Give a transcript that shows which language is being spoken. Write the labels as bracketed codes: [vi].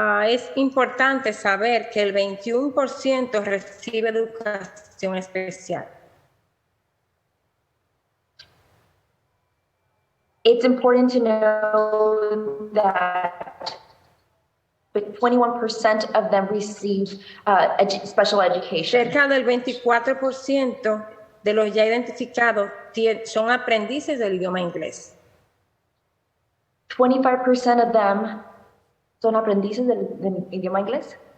[es] Es importante saber que el 21% recibe educación especial. [en] It's important to know that 21% of them receive special education. [es] Cerca del 24% de los ya identificados son aprendices del idioma inglés. [en] 25% of them [es] son aprendices del idioma inglés.